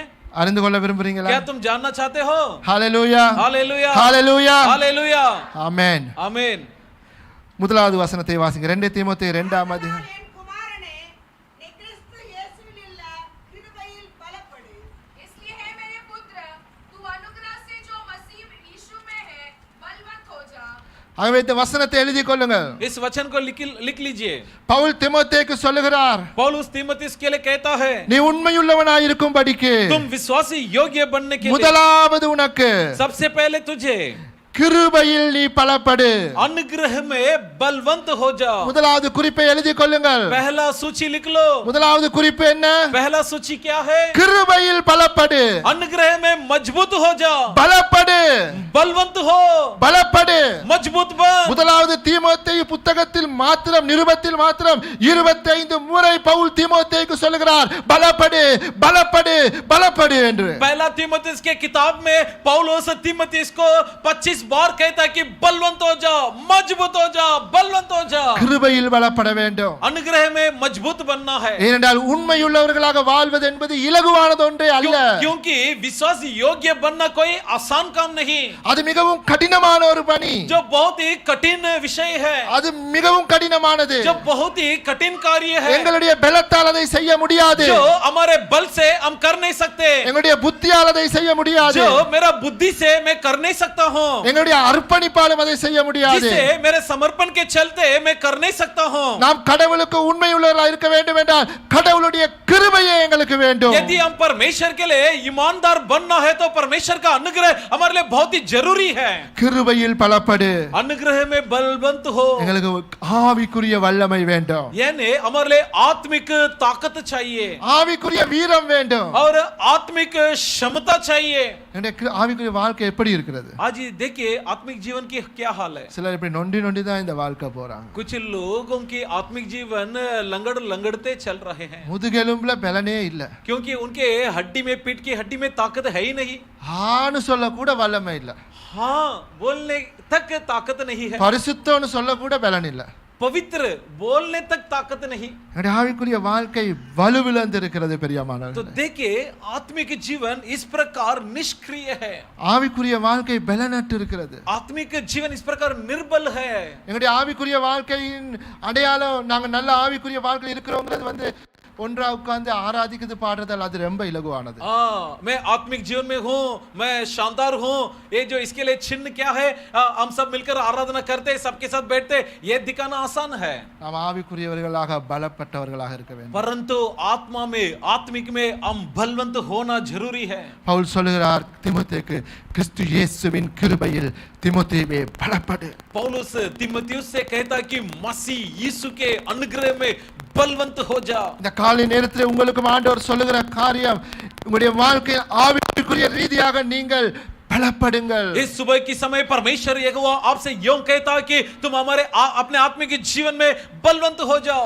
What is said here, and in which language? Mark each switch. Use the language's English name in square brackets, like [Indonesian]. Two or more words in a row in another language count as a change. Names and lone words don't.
[Tamil] அறிந்து கொள்ள விரும்புறீங்களா? [Hindi] क्या तुम जानना चाहते हो? [Tamil] ஹalleluya [Hindi] हालेलुया [Tamil] ஹalleluya [Hindi] हालेलुया [Tamil] ஆமென். [Hindi] आमीन. [Tamil] முதலாவது வசனத்தை வாசிங்க. 2 தீமோத்தேயு 2ஆம் அதிகாரம். என் குமாரனே நீ கிறிஸ்து இயேசுவில் உள்ள கிருபையில் பலப்படு. [Hindi] इसलिए हे मेरे पुत्र तू अनुग्रह से जो मसीह यीशु में है बलवंत हो जा. [Tamil] ஆகவே இந்த வசனத்தை எழுதி கொள்ளுங்கள். [Hindi] इस वचन को लिख लीजिए. [Tamil] பவுல் தீமோத்தேயுக்கு சொல்லுகிறார், [Hindi] पौलुस तीमुथियुस के लिए कहता है [Tamil] நீ உண்மையுள்ளவனாய் இருக்கும்படிக்கு [Hindi] तुम विश्वासी योग्य बनने के लिए [Tamil] முதலாவது உனக்கு [Hindi] सबसे पहले तुझे [Tamil] கிருபையில் நீ பலப்படு. [Hindi] अनुग्रह में बलवंत हो जाओ. [Tamil] முதலாவது குறிப்பை எழுதி கொள்ளுங்கள். [Hindi] पहला सूची लिख लो. [Tamil] முதலாவது குறிப்பு என்ன? [Hindi] पहला सूची क्या है? [Tamil] கிருபையில் பலப்படு. [Hindi] अनुग्रह में मजबूत हो जाओ. [Tamil] பலப்படு. [Hindi] बलवंत हो. [Tamil] பலப்படு. [Hindi] मजबूत बन. [Tamil] முதலாவது தீமோத்தேயு புத்தகத்தில் மாத்திரம் நிருபத்தில் மாத்திரம் 25 முறை பவுல் தீமோத்தேயுக்கு சொல்லுகிறார் பலப்படு பலப்படு பலப்படு என்று. [Hindi] पहला तीमुथियुस के किताब में पौलुस तीमुथियुस को 25 बार कहता है कि बलवंत हो जाओ, मजबूत हो जाओ, बलवंत हो जाओ. [Tamil] கிருபையில் பலப்பட வேண்டும். [Hindi] अनुग्रह में मजबूत बनना है. [Tamil] ஏனென்றால் உண்மையுள்ளவர்களாக வாழ்வது என்பது இலகுவானது ஒன்றே அல்ல. [Hindi] क्योंकि विश्वास योग्य बनना कोई आसान काम नहीं. [Tamil] அது மிகவும் கடினமான ஒரு பணி. [Hindi] जो बहुत ही कठिन विषय है. [Tamil] அது மிகவும் கடினமானது. [Hindi] जो बहुत ही कठिन कार्य है. [Tamil] எங்களுடைய பலத்தால் அதை செய்ய முடியாது. [Hindi] जो हमारे बल से हम कर नहीं सकते. [Tamil] எங்களுடைய புத்தியால் அதை செய்ய முடியாது. [Hindi] जो मेरा बुद्धि से मैं कर नहीं सकता हूँ. [Tamil] எங்களுடைய அர்ப்பணிப்பாலும் அதை செய்ய முடியாது. [Hindi] जिससे मेरे समर्पण के चलते मैं कर नहीं सकता हूँ. [Tamil] நாம் கடவுளுக்கு உண்மையுள்ளவர்களாக இருக்க வேண்டும் என்றால் கடவுளுடைய கிருபையே எங்களுக்கு வேண்டும். [Hindi] यदि हम परमेश्वर के लिए ईमानदार बनना है तो परमेश्वर का अनुग्रह हमारे लिए बहुत ही जरूरी है. [Tamil] கிருபையில் பலப்படு. [Hindi] अनुग्रह में बलवंत हो. [Tamil] எங்களுக்கு ஆவிக்குரிய வல்லமை வேண்டும். [Hindi] यानी हमारे लिए आत्मिक ताकत चाहिए. [Tamil] ஆவிக்குரிய வீரம் வேண்டும். [Hindi] और आत्मिक क्षमता चाहिए. [Tamil] எனக்கு ஆவிக்குரிய வாழ்க்கை எப்படி இருக்கிறது? [Hindi] आज ये देखिए आत्मिक जीवन की क्या हाल है. [Tamil] சிலர் இப்படி நொண்டி நொண்டி தான் இந்த வாழ்க்கை போறாங்க. [Hindi] कुछ लोगों की आत्मिक जीवन लंगड़ते चल रहे हैं. [Tamil] முதுகெலும்புல பலனே இல்ல. [Hindi] क्योंकि उनके हड्डी में, पीठ की हड्डी में ताकत है ही नहीं. [Tamil] ஆன்னு சொல்ல கூட வல்லமை இல்ல. [Hindi] हाँ बोलने तक ताकत नहीं है. [Tamil] பரிசுத்தம்னு சொல்ல கூட பலன் இல்ல. [Hindi] पवित्र बोलने तक ताकत नहीं. [Tamil] என்னுடைய ஆவிக்குரிய வாழ்க்கை வலுவிழந்து இருக்கிறது [Hindi] तो [Tamil] பிரியமானவர்களே. [Hindi] देखिए आत्मिक जीवन इस प्रकार निष्क्रिय है. [Tamil] ஆவிக்குரிய வாழ்க்கை பலனற்று இருக்கிறது. [Hindi] आत्मिक जीवन इस प्रकार निर्बल है. [Tamil] எங்களுடைய ஆவிக்குரிய வாழ்க்கையின் அடையாளம் நாங்க நல்ல ஆவிக்குரிய வாழ்க்கை இருக்கிறோங்கிறது வந்து ஒன்றா உட்கார்ந்து ஆராதிக்கிறது பாடுறதால் அது ரொம்ப இலகுவானது. [Hindi] मैं आत्मिक जीवन में हूँ, मैं शानदार हूँ, ये जो इसके लिए चिन्ह क्या है, हम सब मिलकर आराधना करते, सबके साथ बैठते, ये दिखाना आसान है. [Tamil] நாம் ஆவிக்குரியவர்களாக பலப்பட்டவர்களாக இருக்க வேண்டும். [Hindi] परंतु आत्मा में, आत्मिक में हम बलवंत होना जरूरी है. [Tamil] பவுல் சொல்லுகிறார் தீமோத்தேயுக்கு கிறிஸ்து இயேசுவின் கிருபையில் தீமோத்தேயுவே பலப்படு. [Hindi] पौलुस तीमुथियुस से कहता है कि मसीह यीशु के अनुग्रह में बलवंत हो जा. [Tamil] இந்த காலை நேரத்தில் உங்களுக்கு ஆண்டவர் சொல்லுகிற காரியம் உங்களுடைய வாழ்க்கையில் ஆவிக்குரிய ரீதியாக நீங்கள் பலப்படுங்கள். [Hindi] इस सुबह की समय परमेश्वर यहोवा आपसे यूं कहता है कि तुम हमारे अपने आत्मिक जीवन में बलवंत हो जाओ.